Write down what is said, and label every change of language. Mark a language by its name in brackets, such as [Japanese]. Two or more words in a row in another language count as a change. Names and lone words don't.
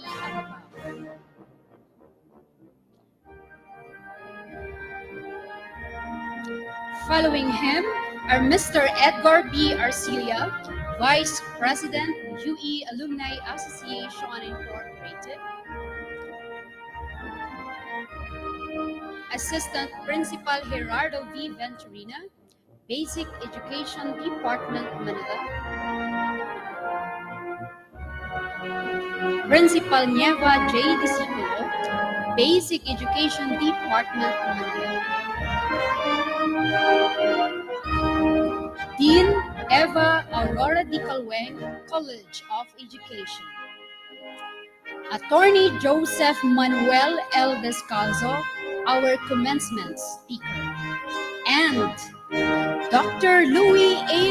[English] Ababa. Following him are Mr. Edgar B. Arcilia, Vice President, UE Alumni Association Incorporated, Assistant Principal Gerardo V. Venturina, Basic Education Department, Manila, Principal Nieva J. Discipulo, Basic Education Department, Manila, Dean Eva Aurora Di Calweng, College of Education, Attorney Joseph Manuel L. Descalzo, our commencement speaker, and Dr. Louis A.